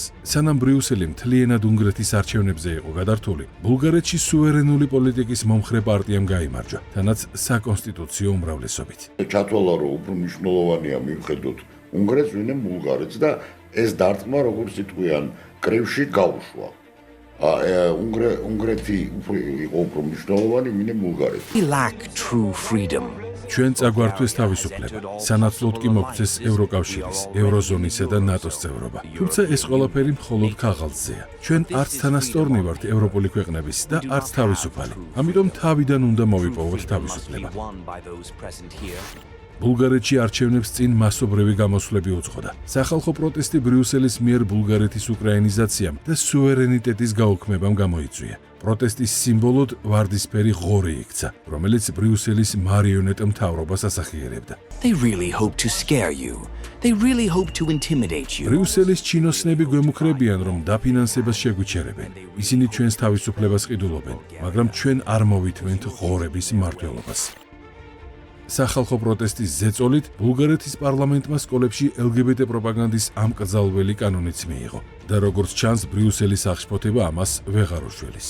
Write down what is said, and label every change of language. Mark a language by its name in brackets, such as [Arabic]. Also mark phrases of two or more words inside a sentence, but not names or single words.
[Georgian] სანამ ბრიუსელი მთლიანად უნგრეთის არჩევნებზე იყო გადართული, ბულგარეთში სუვერენული პოლიტიკის მომხრე პარტიამ გაიმარჯვა, თანაც საკონსტიტუციო უმრავლესობით. ჩათვალა, რომ უფრო მნიშვნელოვანია მიუხედავად უნგრეთს, ვინმე ბულგარეთს და ეს დარტყმა, როგორც იტყვიან, კრივში გაუშვა. უნგრეთი იყო უფრო მნიშვნელოვანი, ვინმე ბულგარეთი. [English] We lack true freedom. [Georgian] ჩვენ წაგვართვეს თავისუფლება, სანაცვლოდ კი მოგვცეს ევროკავშირის, ევროზონისა და ნატოს წევრობა. თუმცა ეს ყველაფერი მხოლოდ ქაღალდზეა. ჩვენ არც თანასწორნი ვართ ევროპული ქვეყნების და არც თავისუფალი. ამიტომ თავიდან უნდა მოვიპოვოთ თავისუფლება. ბულგარეთში არჩევნებს წინ მასობრივი გამოსვლები უძღოდა. სახალხო პროტესტი ბრიუსელის მიერ ბულგარეთის უკრაინიზაციამ და სუვერენიტეტის გაუქმებამ გამოიწვია. პროტესტის სიმბოლოდ ვარდისფერი ღორი იქცა, რომელიც ბრიუსელის მარიონეტ მთავრობას ასახიერებდა. [English] They really hope to scare you. They really hope to intimidate you. [Georgian] ბრიუსელის ჩინოსნები გვემუქრებიან, რომ დაფინანსებას შეგვიჩერებენ. ისინი ჩვენს თავისუფლებას ყიდულობენ, მაგრამ ჩვენ არ მოვითმენთ ღორების მმართველობას. სახალხო პროტესტის ზეწოლით ბულგარეთის პარლამენტმა სკოლებში LGBT პროპაგანდის ამკრძალველი კანონიც მიიღო და როგორც ჩანს, ბრიუსელის აღშფოთება ამას ვეღარ უშველის.